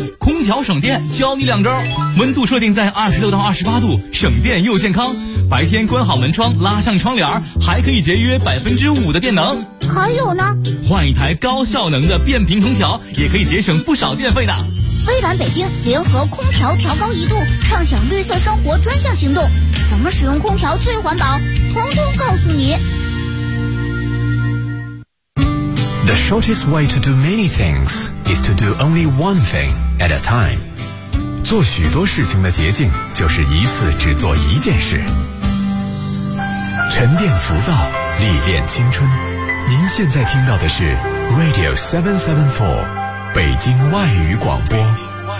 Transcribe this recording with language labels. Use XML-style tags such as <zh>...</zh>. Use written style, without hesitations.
<zh>空调省电教你2招，温度设定在26到28度，省电又健康，白天关好门窗，拉上窗帘，还可以节约5%的电能。还有呢？换一台高效能的变频空调也可以节省不少电费呢。微蓝北京联合空调调高一度，畅享绿色生活专项行动，怎么使用空调最环保，通通告诉你。</zh> <en>The shortest way to do many things is to do only one thing at a time.</en> <zh>做许多事情的捷径就是一次只做一件事。沉淀浮躁，历练青春。您现在听到的是 Radio 774，北京外语广播。</zh>